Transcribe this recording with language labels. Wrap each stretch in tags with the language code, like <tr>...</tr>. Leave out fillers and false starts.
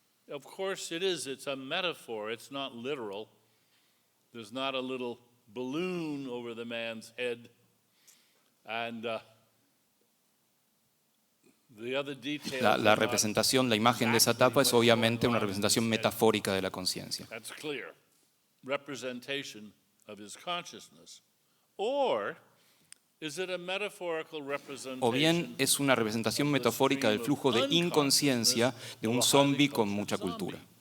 <en>Of course it is, it's a metaphor, it's not literal. There's not a little balloon over the man's head, and the other details.</en> <es>La representación, la imagen de esa tapa es obviamente una representación metafórica de la conciencia.</es> <en>That's clear. Representation of his consciousness. Or is it a metaphorical representation?</en> <es>O bien es una representación metafórica del flujo de inconsciencia de un zombie con mucha cultura.</es>